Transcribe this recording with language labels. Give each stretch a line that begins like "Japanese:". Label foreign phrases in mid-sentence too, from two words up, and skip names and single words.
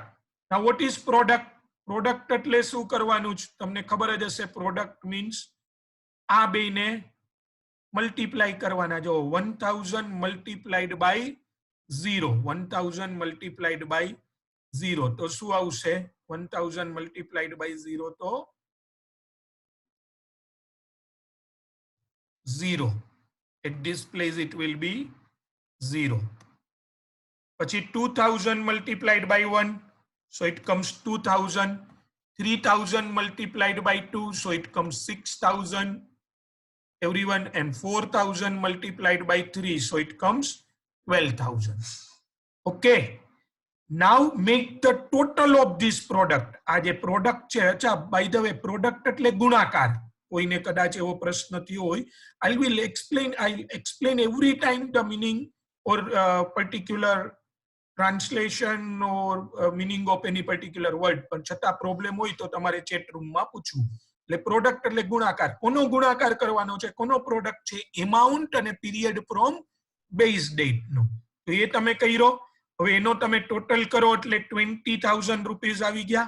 English: Now what is product? Product
Gujarati: એટલે શું કરવાનું છે તમને ખબર જ હશે.
English: Product means
Gujarati: આ બેને મલ્ટીપ્લાય કરવાના. જો
English: 1000 multiplied by 0, 1000 multiplied by 0
Gujarati: તો શું આવશે?
English: 1000 multiplied by 0 તો 0. At this place it will be 0. પછી 2000 multiplied by 1, so it comes 2000. 3000 multiplied by 2, so it comes 6000. Everyone, and 4000 multiplied by 3, so it comes 12,000. Okay, now make the total of this product.
Gujarati: આ જે પ્રોડક્ટ છે, અચ્છા
English: by the way,
Gujarati: પ્રોડક્ટ એટલે ગુણાકાર. કોઈને કદાચ એવો પ્રશ્ન થયો હોય,
English: I'll explain every time the meaning or particular translation or meaning of any particular word.
Gujarati: પણ છતાં પ્રોબ્લેમ હોય તો તમારે ચેટ રૂમમાં પૂછવું. એટલે પ્રોડક્ટ એટલે ગુણાકાર. કોનો ગુણાકાર કરવાનો છે? કોનો પ્રોડક્ટ છે? એમાઉન્ટ અને
English: period from base date
Gujarati: નો. તો એ તમે કર્યો. હવે એનો તમે ટોટલ કરો એટલે 20,000 રૂપીસ આવી ગયા.